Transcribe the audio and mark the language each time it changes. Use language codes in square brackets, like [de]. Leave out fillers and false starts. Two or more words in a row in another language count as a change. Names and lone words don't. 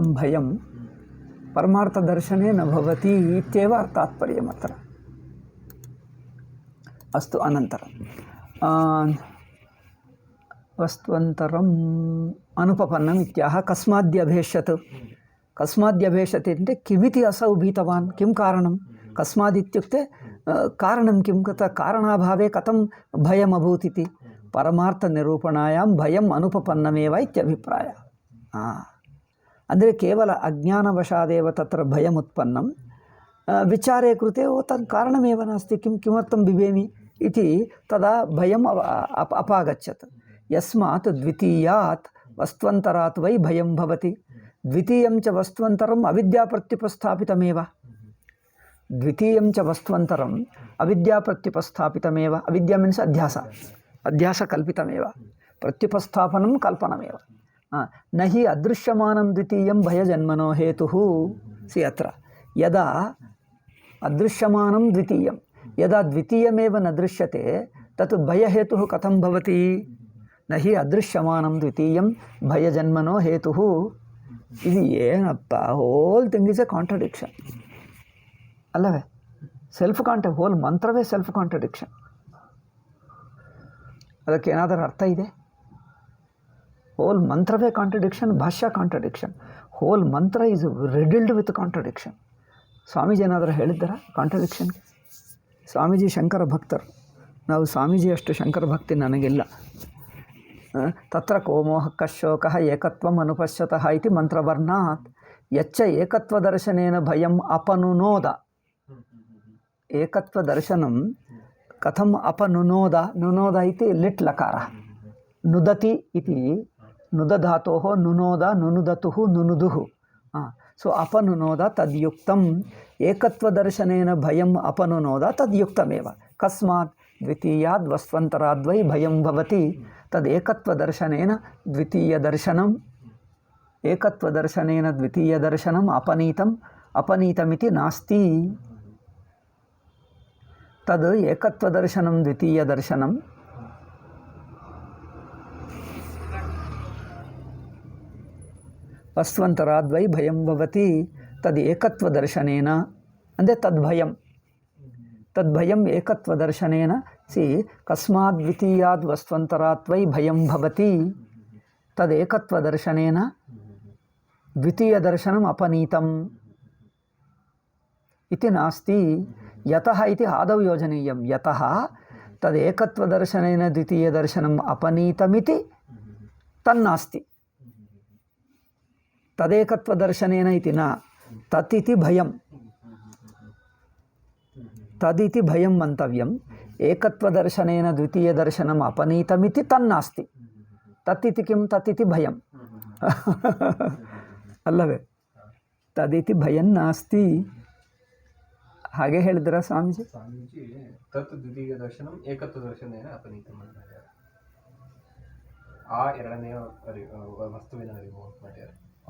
[sa] ಭಯಂ ಪರಮಾರ್ಥದರ್ಶನೇ ನ ಭವತಿ ಇತ್ಯೇವ ತಾತ್ಪರ್ಯಂ ಅತ್ರ ಅಸ್ತು ಅನಂತರಂ ವಸ್ತ್ವಂತರಂ ಅನುಪಪನ್ನಂ ಇತ್ಯಾಹ ಕಸ್ಮಾದ್ಯಭೇಷತ್ ಕಸ್ಮಾದ್ಯಭೇಷತ್ ಅಂದರೆ ಕಿಮಿತಿ ಅಸೌ ಭೀತವಾನ್ ಕಿಂ ಕಾರಣಂ ಕಸ್ಮಾದಿತ್ಯುಕ್ತೆ ಕಾರಣಂ ಕಿಂ ಕಥ ಕಾರಣಾಭಾವೇ ಕಥಂ ಭಯಮಭೂತ್ ಇತಿ ಪರಮಾರ್ಥನಿರೂಪಣಾಯಾಂ ಭಯಂ ಅನುಪಪನ್ನಮೇವ ಇತ್ಯಭಿಪ್ರಾಯ ಅಂದರೆ ಕೇವಲ ಅಜ್ಞಾನವಶಾದೇವ ತತ್ರ ಭಯಮುತ್ಪನ್ನಂ ವಿಚಾರೆ ಕೃತೆ ಓ ತನ್ ಕಾರಣಮೇವ ನಾಸ್ತಿ ಕಿಮರ್ಥಂ ಬಿಬೇಮಿ ಇತಿ ತದಾ ಭಯಂ ಅಪಾಗಚ್ಚತ್ ಯಸ್ಮಾತ್ ದ್ವಿತೀಯಾತ್ ವಸ್ತ್ವಂತರಾತ್ ವೈ ಭಯಂ ಭವತಿ ದ್ವಿತೀಯಂ ಚ ವಸ್ತ್ವಂತರಂ ಅವಿದ್ಯಾಪ್ರತ್ಯುಪಸ್ಥಾಪಿತಮೇವ ದ್ವಿತೀಯಂ ಚ ವಸ್ತ್ವಂತರಂ ಅವಿದ್ಯಾಪ್ರತ್ಯುಪಸ್ಥಾಪಿತಮೇವ ಅವಿದ್ಯಾ ಮೀನ್ಸ್ ಅಧ್ಯಾಸ ಕಲ್ಪಿತಮೇವ ಪ್ರತ್ಯುಪಸ್ಥಾಪನಂ ಕಲ್ಪನಮೇವ ನ ಹಿ ಅದೃಶ್ಯಮಾನಂ ದ್ವಿತೀಯಂ ಭಯಜನ್ಮನೋ ಹೇತುಃ ಸಿ ಅತ್ರ ಯದಾ ಅದೃಶ್ಯಮಾನಂ ದ್ವಿತೀಯಂ ಯದಾ ದ್ವಿತೀಯಮೇವ ನ ದೃಶ್ಯತೆ ತತ್ ಭಯಹೇತುಃ ಕಥಂ ಭವತಿ ನ ಹಿ ಅದೃಶ್ಯಮಾನಂ ದ್ವಿತೀಯಂ ಭಯಜನ್ಮನೋ ಹೇತುಃ [kn] ಇದು ಏನಪ್ಪ [en] whole thing is a contradiction [kn] ಅಲ್ಲವೇ ಹೋಲ್ ಮಂತ್ರವೇ [en] self contradiction [kn] ಅದಕ್ಕೆ ಏನಾದರೂ ಅರ್ಥ ಇದೆ ಹೋಲ್ ಮಂತ್ರವೇ ಕಾಂಟ್ರಡಿಕ್ಷನ್ ಭಾಷ್ಯ ಕಾಂಟ್ರಡಿಕ್ಷನ್ [en] whole mantra is riddled with contradiction [kn] ಸ್ವಾಮೀಜಿ ಏನಾದರೂ ಹೇಳಿದ್ದಾರಾ ಕಾಂಟ್ರಡಿಕ್ಷನ್ಗೆ ಸ್ವಾಮೀಜಿ ಶಂಕರ ಭಕ್ತರು ನಾವು ಸ್ವಾಮೀಜಿ ಅಷ್ಟು ಶಂಕರ ಭಕ್ತಿ ನನಗಿಲ್ಲ [sa] ತತ್ರ ಕೋಮೋಹ ಕಶೋಕಃ ಏಕತ್ವಂ ಅನುಪಶ್ಯತಃ ಇತಿ ಮಂತ್ರವರ್ಣಾತ್ ಯಚ್ಚ ಏಕತ್ವದರ್ಶನೇನ ಭಯಂ ಅಪನುನೋದ ಏಕತ್ವದರ್ಶನಂ ಕಥಂ ಅಪನುನೋದ ನುನೋದ ಇತಿ ಲಿಟ್ ಲಕಾರ ನುದತಿ ಇತಿ ನುದಧಾತೋಃ ನುನೋದ ನುನುದತುಃ ನುನುದುಃ ಸೊ ಅಪನುನೋದ ತದ್ಯುಕ್ತಂ ಏಕತ್ವದರ್ಶನೇನ ಭಯಂ ಅಪನುನೋದ ತದ್ಯುಕ್ತಮೇವ ಕಸ್ಮಾತ್ ದ್ವಿತೀಯಾದ್ ವಸ್ತ್ವಂತರಾದ್ವೈ ಭಯಂ ಭವತಿ ತದೇಕತ್ವದರ್ಶನೇನ ದ್ವಿತೀಯದರ್ಶನಂ ಏಕತ್ವದರ್ಶನೇನ ದ್ವಿತೀಯದರ್ಶನಂ ಅಪನೀತಮಿತಿ ನಾಸ್ತಿ ತದ್ ಏಕತ್ವದರ್ಶನಂ ದ್ವಿತೀಯದರ್ಶನಂ ವಸ್ತ್ವಂತರಾದ್ವೈ ಭಯಂ ಭವತಿ ತದ್ ಏಕತ್ವದರ್ಶನೇನ ಅಂದರೆ ತದ್ಭಯಂ ಏಕತ್ವದರ್ಶನೇನ ಸಿ ಕಸ್ಮಾದ್ ದ್ವಿತೀಯಾದ್ ವಸ್ತ್ವಂತರಾತ್ ವೈ ಭಯಂ ಭವತಿ ತದೇಕತ್ವದರ್ಶನೇನ ದ್ವಿತೀಯದರ್ಶನಂ ಅಪನೀತಂ ಇತಿ ನಾಸ್ತಿ ಯತಃ ಇತಿ ಆದೌ ಯೋಜನೀಯಂ ಯತಃ ತದೇಕತ್ವದರ್ಶನೇನ ದ್ವಿತೀಯದರ್ಶನಂ ಅಪನೀತಮಿತಿ ತನ್ನಾಸ್ತಿ ತದೇಕತ್ವದರ್ಶನೇನ ಇತಿ ನ ತತ್ತಿತಿ ಭಯಂ ತದಿತಿ ಭಯಂ ಮಂತವ್ಯಂ ಏಕತ್ವದರ್ಶನೇನ ದ್ವಿತೀಯದರ್ಶನಂ ಅಪನೀತಮಿತಿ ತನ್ನಾಸ್ತಿ ತತ್ತಿತಿ ಕಿಂ ತತ್ತಿತಿ ಭಯಂ ಅಲ್ಲವೇ ತದಿತಿ ಭಯಂ ನಾಸ್ತಿ [kn] ಹಾಗೆ ಹೇಳಿದ್ರ ಸ್ವಾಮೀಜಿ [sa] ತತ್ ದ್ವಿತೀಯ ದರ್ಶನಂ ಏಕತ್ವ ದರ್ಶನೇನ ಅಪನೀತಂ [kn] ಮಾಡ್ತಾರೆ ಆ ಎರಡನೆಯ ವಸ್ತುವಿನ ಅರಿವು ಮಾಡ್ತಾರೆ